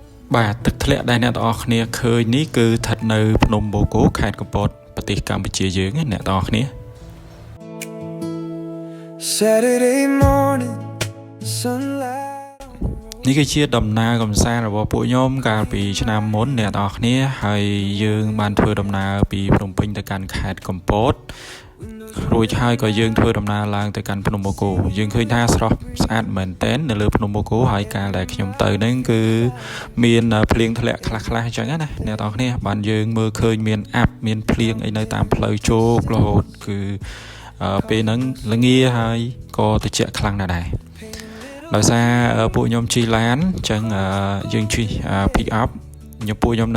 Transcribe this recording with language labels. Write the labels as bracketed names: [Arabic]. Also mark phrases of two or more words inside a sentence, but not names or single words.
[Khmer] បាទទឹកធ្លាក់ដែលអ្នកទាំងអស់គ្នាឃើញនេះគឺស្ថិតនៅភ្នំបូកូខេត្តកំពតប្រទេសកម្ពុជាយើងអ្នកទាំងអស់គ្នា [English] Saturday morning sunlight [Khmer] នេះគឺជាដំណើរកំសាន្តរបស់ពួកខ្ញុំកាលពីឆ្នាំមុនអ្នកទាំងអស់គ្នាហើយយើងបានធ្វើដំណើរពីភ្នំពេញទៅកាន់ខេត្តកំពតរួចហើយក៏យើងធ្វើដំណើរឡើងទៅកាន់ភ្នំបូកូយើងឃើញថាស្រស់ស្អាតមែនទែន នៅលើភ្នំបូកូហើយកាលដែលខ្ញុំទៅហ្នឹងគឺមានភ្លៀងធ្លាក់ខ្លះៗអញ្ចឹងណាអ្នកទាំងគ្នាបានយើងមើលឃើញមានអាប់មានភ្លៀងអីនៅតាមផ្លូវជោគរហូតគឺពេលហ្នឹងល្ងាហើយក៏ត្រជាក់ខ្លាំងណាស់ដែរដោយសារពួកខ្ញុំជិះឡានអញ្ចឹងយើងជិះ [English] pick up [Khmer] ពួកខ្ញុំ